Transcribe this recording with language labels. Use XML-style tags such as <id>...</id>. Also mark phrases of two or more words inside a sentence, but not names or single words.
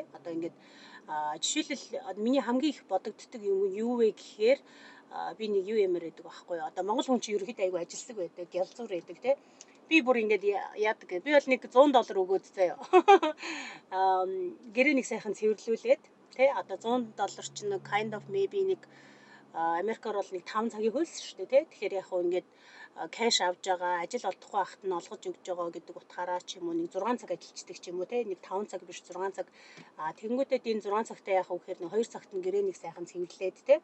<mn>Одоо ингээд жишээлбэл миний хамгийн их бодогддог юм юу вэ гэхээр би нэг юу юмэр гэдэг байхгүй юу. Одоо монгол хүн чинь ерөөхдөө айгүй ажилсаг байдаг, гялзуур байдаг тий. Би бүр ингээд яадаг. Би бол нэг $100 өгөөд заяа. Гэрээ нэг сайхан цэвэрлүүлээд тий. Одоо $100 чинь</mn> <en>kind of maybe</en> <mn>нэг Америкаар бол нэг 5 цагийн хөлс шүү дээ тий. Тэгэхээр яг хөө ингээд кэш авж байгаа, ажил олдохгүй байхад нь олгож өгж байгаа гэдэг утгаараа ч юм уу нэг 6 цаг ажиллаждаг ч юм уу тий. Нэг 5 цаг биш 6 цаг. Тэгэнгүүтээ энэ 6 цагтаа яах вэ гэхээр нэг 2 цагт нь гэрээнийг сайхан цэвэрлээд тий.</mn>